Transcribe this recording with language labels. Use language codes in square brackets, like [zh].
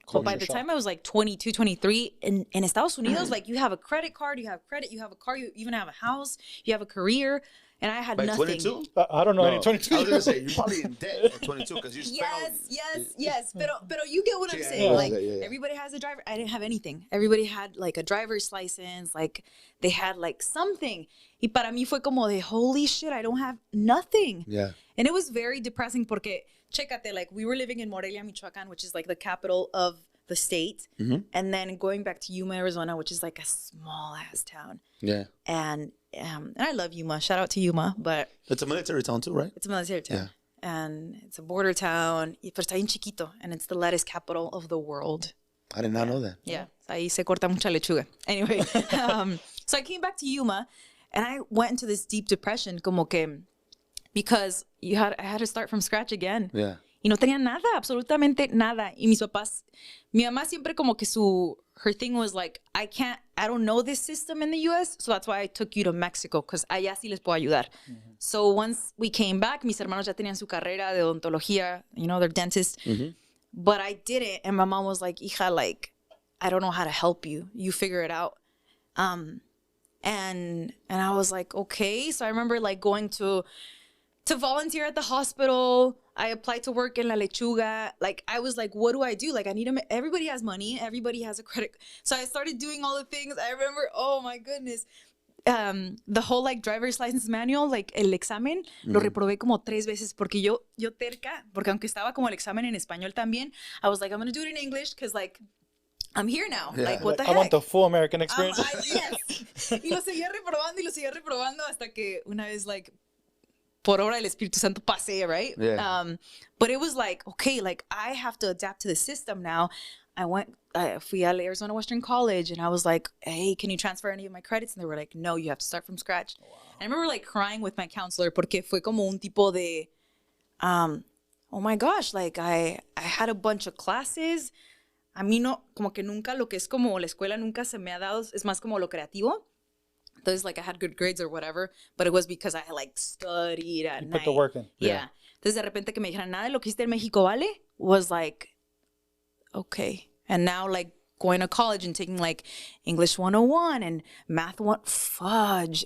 [en] But by the time I was like 22, 23, in Estados Unidos, like you have a credit card, you have credit, you have a car, you even have a house, you have a career. And I had Like nothing. 22? I don't know any 22. I was going to say, you're probably in debt at 22 because you spent Yes. [es] Pero [en] you get what I'm Yeah, saying. yeah, Like, yeah. everybody has a driver. I didn't have anything. Everybody had like a driver's license. Like, they had like something. [es] Y para mí fue como de, [en] holy shit, I don't have nothing. Yeah. And it was very depressing [es] porque, chécate, [en] like, we were living in Morelia, Michoacan, which is like the capital of the state. And then going back to Yuma, Arizona, which is like a small ass town. Yeah. And I love Yuma. Shout out to Yuma, but It's a military town too, right? it's a military town. And it's a border town. [es] Pero está bien chiquito. [en] And it's the lettuce capital of the world. I did not know that. Yeah. [es] Ahí se corta mucha lechuga. [en] Anyway, so I came back to Yuma and I went into this deep depression [es] como que [en] because I had to start from scratch again. Yeah. [es] Y no tenía nada, absolutamente nada. Y mis papás, mi mamá siempre como que [en] her thing was like, I don't know this system in the U.S., so that's why I took you to Mexico, because [es] allá sí les puedo ayudar. [en] So once we came back, [es] mis hermanos ya tenían su carrera de odontología, [en] they're dentists. But I didn't, and my mom was like, hija, like, I don't know how to help you. You figure it out. And I was like, okay. So I remember like going to volunteer at the hospital. I applied to work in La Lechuga. Like, I was like, what do I do? Like, everybody has money. Everybody has a credit. So I started doing all the things. I remember, oh my goodness. The whole like driver's license manual, like [es] el examen, lo reprobé como 3 veces porque yo terca, porque aunque estaba como el examen en español también, [en] I was like, I'm going to do it in English because like, I'm here now. Yeah. Like, what the I heck? want the full American experience. Yes. [es] Y lo seguía reprobando hasta que una vez like, por obra del Espíritu Santo pasé, right? [en] Yeah. But it was like, okay, like I have to adapt to the system now. I fui al Arizona Western College and I was like, hey, can you transfer any of my credits? And they were like, no, you have to start from scratch. Wow. I remember like crying with my counselor [es] porque fue como un tipo de, [en] oh my gosh, like I had a bunch of classes. [es] A mí no, como que nunca lo que es como la escuela nunca se me ha dado, es más como lo creativo. [en] Entonces, like, I had good grades or whatever, but it was because I had, like, studied at night. Put the work in. [es] Yeah. Entonces, de repente que me dijeran, nada de lo que hiciste en México vale, [en] was like, okay. And now, like, going to college and taking, like, English 101 and Math 1, fudge.